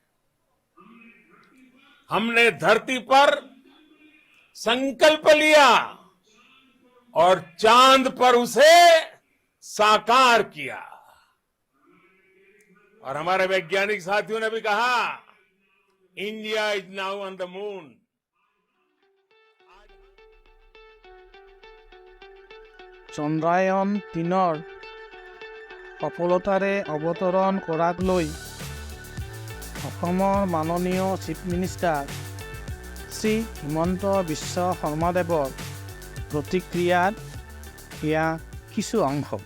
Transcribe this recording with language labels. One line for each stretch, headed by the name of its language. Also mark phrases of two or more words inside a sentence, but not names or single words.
Hindi: हमने धरती पर संकल्प लिया और चांद पर उसे साकार किया। और हमारे वैज्ञानिक साथियों ने भी कहा,
English: India is now on the moon.
Assamese: চন্দ্ৰায়ন-3 সফলতাৰে অৱতৰণ কৰাক লৈ অসমৰ মাননীয়
English: chief minister
Assamese: শ্ৰী হিমন্ত বিশ্ব শৰ্মাদেৱৰ প্ৰতিক্ৰিয়াৰ এয়া কিছু অংশ।